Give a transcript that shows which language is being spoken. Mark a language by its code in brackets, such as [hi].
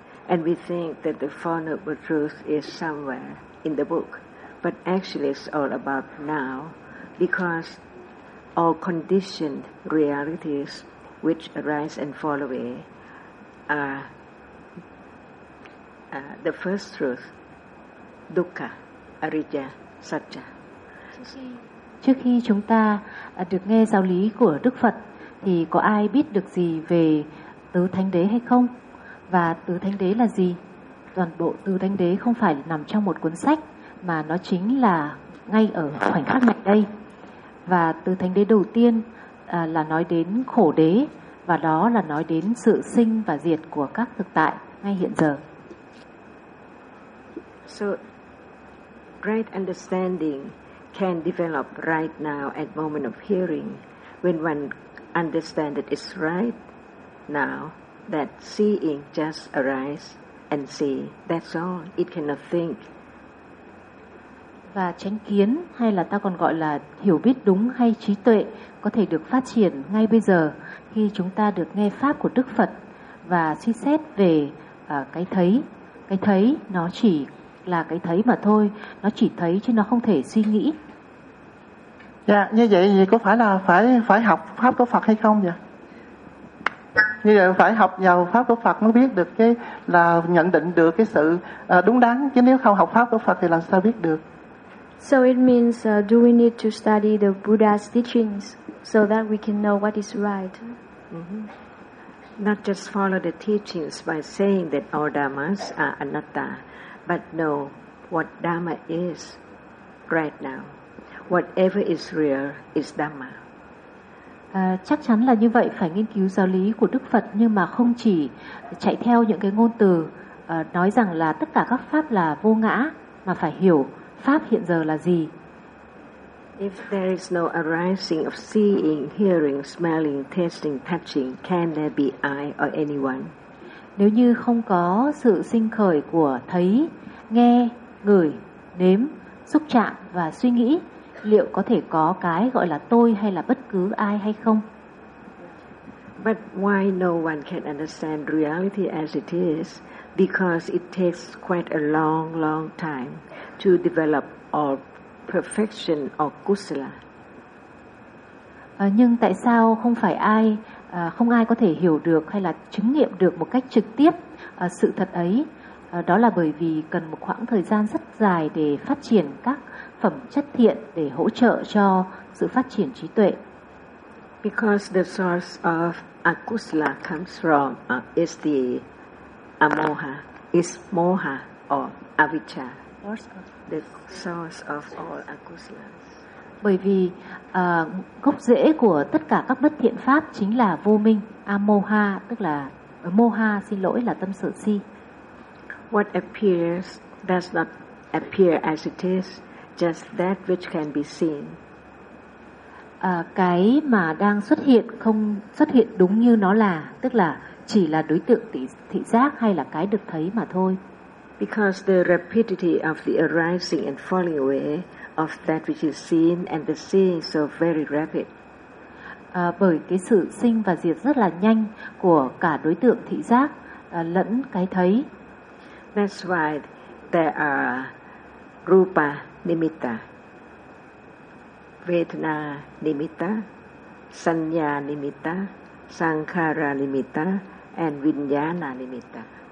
[en] And we think that the Four Noble Truths is somewhere in the book, but actually it's all about now, because all conditioned realities which arise and fall away are the first truth, [pi] dukkha, arija, satya. [vi] Trước khi chúng ta được nghe giáo lý của Đức Phật thì có ai biết được gì về tứ thánh đế hay không? Và tứ thánh đế là gì? Toàn bộ tứ thánh đế không phải nằm trong một cuốn sách, mà nó chính là ngay ở khoảnh khắc này đây. Và tứ thánh đế đầu tiên là nói đến khổ đế, và đó là nói đến sự sinh và diệt của các thực tại ngay hiện giờ. [en] So, right understanding can develop right now at moment of hearing. When one understands that it's right now, that seeing just arise and see, that's all. It cannot think. [vi] Và chánh kiến, hay là ta còn gọi là hiểu biết đúng hay trí tuệ, có thể được phát triển ngay bây giờ khi chúng ta được nghe pháp của Đức Phật và suy xét về cái thấy. Cái thấy nó chỉ là cái thấy mà thôi, nó chỉ thấy chứ nó không thể suy nghĩ. Dạ, như vậy thì có phải là phải học pháp của Phật hay không vậy? Như vậy phải học vào pháp của Phật mới biết được cái là nhận định được cái sự đúng đắn, chứ nếu không học pháp của Phật thì làm sao biết được? [en] So it means, do we need to study the Buddha's teachings so that we can know what is right? Mm-hmm. Not just follow the teachings by saying that all dharmas are anatta, but know what dharma is right now. Whatever is real is dharma. [vi] Chắc chắn là như vậy, phải nghiên cứu giáo lý của Đức Phật, nhưng mà không chỉ chạy theo những cái ngôn từ nói rằng là tất cả các pháp là vô ngã, mà phải hiểu pháp hiện giờ là gì. [en] If there is no arising of seeing, hearing, smelling, tasting, touching, can there be I or anyone? [vi] Nếu như không có sự sinh khởi của thấy, nghe, ngửi, nếm, xúc chạm và suy nghĩ, liệu có thể có cái gọi là tôi hay là bất cứ ai hay không? [en] But why no one can understand reality as it is? Because it takes quite a long, long time to develop all perfection or kusala. [vi] Nhưng tại sao không phải ai, không ai có thể hiểu được hay là chứng nghiệm được một cách trực tiếp sự thật ấy? Đó là bởi vì cần một khoảng thời gian rất dài để phát triển các phẩm chất thiện để hỗ trợ cho sự phát triển trí tuệ. [en] Because the source of akusala comes from is the amoha, is moha or avijja. The source of all akusala. [vi] Bởi vì gốc rễ của tất cả các bất thiện pháp chính là vô minh, amoha, tức là moha, xin lỗi, là tâm sở si. [en] What appears does not appear as it is, just that which can be seen. [vi] Cái mà đang xuất hiện không xuất hiện đúng như nó là, tức là chỉ là đối tượng thị giác hay là cái được thấy mà thôi. [en] Because the rapidity of the arising and falling away of that which is seen and the seeing so very rapid. [vi] Bởi cái sự sinh và diệt rất là nhanh của cả đối tượng thị giác lẫn cái thấy. [en] That's why there are rupa nimitta, vedana nimitta, sanya nimitta, sankhara nimitta and vinyana nimitta.